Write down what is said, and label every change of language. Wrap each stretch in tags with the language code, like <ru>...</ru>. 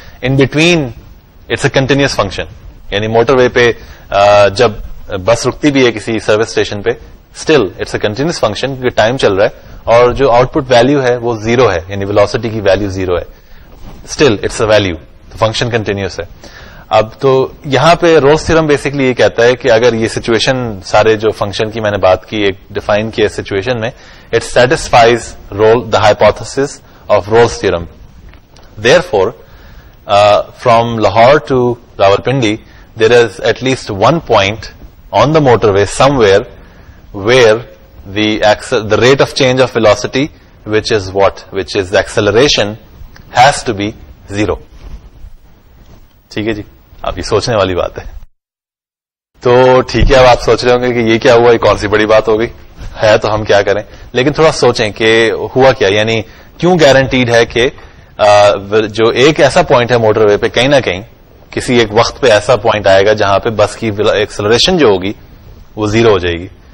<en>in between it's a continuous function,</en> <ur>یعنی motor وے پہ جب بس رکتی بھی ہے کسی سروس اسٹیشن پہ</ur> <en>still it's a continuous function,</en> <ur>کیونکہ ٹائم چل رہا ہے اور جو آؤٹ پٹ ویلو ہے وہ 0 ہے, یعنی ویلوسٹی کی ویلو 0 ہے.</ur> <en>still it's a value,</en> <ur>function continuous ہے. اب تو یہاں پہ رولز تھیورم بیسکلی یہ کہتا ہے کہ اگر یہ سچویشن سارے جو فنکشن کی میں نے بات کی ایک ڈیفائن کی سچویشن میں,</ur> <en>It satisfies the hypothesis of Rolle's theorem. Therefore from Lahore to Rawalpindi there is at least one point on the motorway somewhere where the rate of change of velocity, which is the acceleration, has to be 0.</en> <ur>ٹھیک ہے جی. اب یہ سوچنے والی بات ہے. تو ٹھیک ہے, اب آپ سوچ رہے ہوں گے کہ یہ کیا ہوا, یہ کون سی بڑی بات ہو گئی ہے, تو ہم کیا کریں. لیکن تھوڑا سوچیں کہ ہوا کیا, یعنی کیوں گارنٹیڈ ہے کہ جو ایک ایسا پوائنٹ ہے موٹر وے پہ کہیں نہ کہیں کسی ایک وقت پہ ایسا پوائنٹ آئے گا جہاں پہ بس کی ایکسلریشن جو ہوگی وہ 0 ہو جائے گی.</ur>